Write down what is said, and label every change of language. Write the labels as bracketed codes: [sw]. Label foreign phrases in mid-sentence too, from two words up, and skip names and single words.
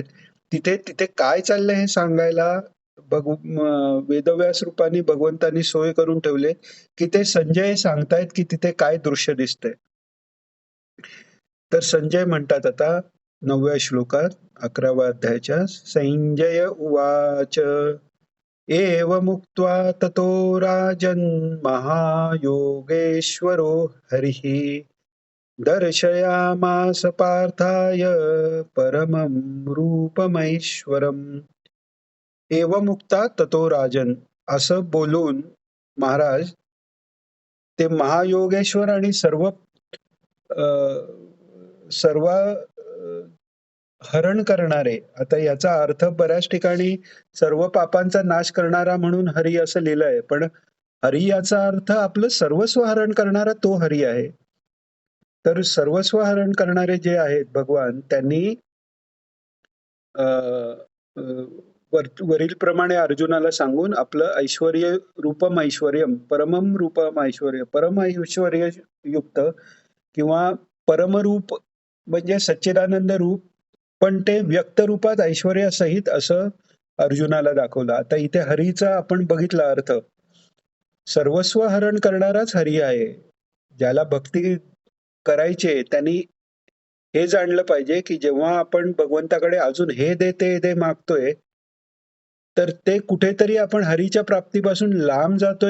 [mr] तिथे तिथे काय चाललंय हे सांगायला वेदव्यास रूपाने भगवंतांनी सोय करून ठेवले, की ते संजय सांगतायत, की तिथे काय दृश्य दिसतंय. तर संजय म्हणतात आता 9व्या श्लोकात 11व्या अध्यायाच्या [sa] संजय उवाच एवमुक्त्वा ततो राजन् महायोगेश्वरो हरिः दर्शयामास पार्थाय परमं रूपमैश्वरम्. एवमुक्ता ततो राजन [mr] असं बोलून महाराज ते महायोगेश्वर आणि सर्व हरण करणारे. आता याचा अर्थ बऱ्याच ठिकाणी सर्व पापांचा नाश करणारा म्हणून हरी असं लिहिलंय, पण हरी याचा अर्थ आपलं सर्वस्व हरण करणारा तो हरी आहे. तर सर्वस्व हरण करणारे जे आहेत भगवान, त्यांनी वरील प्रमाणे अर्जुनाला सांगून आपलं ऐश्वर्य रूपम ऐश्वर्यम परमम रूपम ऐश्वर्य परम ऐश्वर्य युक्त किंवा परमरूप म्हणजे सच्चिदानंद रूप, पण ते व्यक्त रूपात ऐश्वर्यासहित असं अर्जुनाला दाखवलं. आता इथे हरीचा आपण बघितला अर्थ, सर्वस्व हरण करणाराच हरी आहे. ज्याला भक्ती करायचे त्यांनी हे जाणलं पाहिजे, की जेव्हा आपण भगवंताकडे अजून हे दे ते दे मागतोय, तर ते कुठेतरी आपण हरीच्या प्राप्तीपासून लांब जातोय.